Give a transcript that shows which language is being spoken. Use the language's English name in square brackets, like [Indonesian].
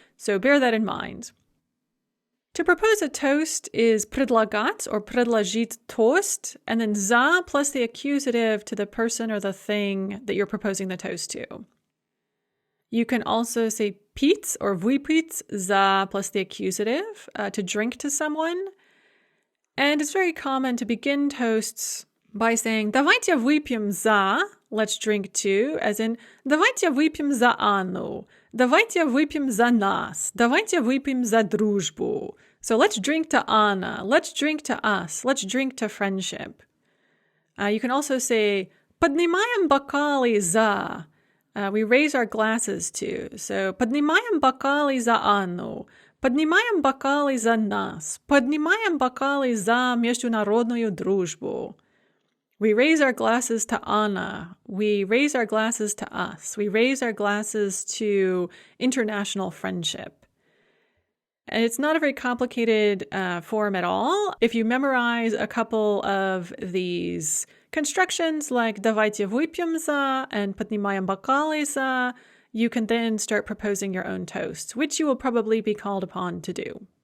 [English] So bear that in mind. To propose a toast is предлагать or предложить toast, and then za plus the accusative to the person or the thing that you're proposing the toast to. You can also say pít or vypít, za plus the accusative, to drink to someone. And it's very common to begin toasts by saying [Russian] давайте выпьем за, [English] let's drink to, as in [Russian] давайте выпьем за Анну, давайте выпьем за нас, давайте выпьем за дружбу, [English] So let's drink to Anna. Let's drink to us. Let's drink to friendship. You can also say, [Russian] Поднимаем бокалы за. [English] We raise our glasses to. So, [Russian] поднимаем бокалы за Анну. Поднимаем бокалы за нас. Поднимаем бокалы за международную дружбу. [English] We raise our glasses to Anna. We raise our glasses to us. We raise our glasses to international friendship. And it's not a very complicated form at all. If you memorize a couple of these constructions like [Russian] давайте выпьем за [English] and [Russian] поднимаем бокалы за, [English] you can then start proposing your own toasts, which you will probably be called upon to do.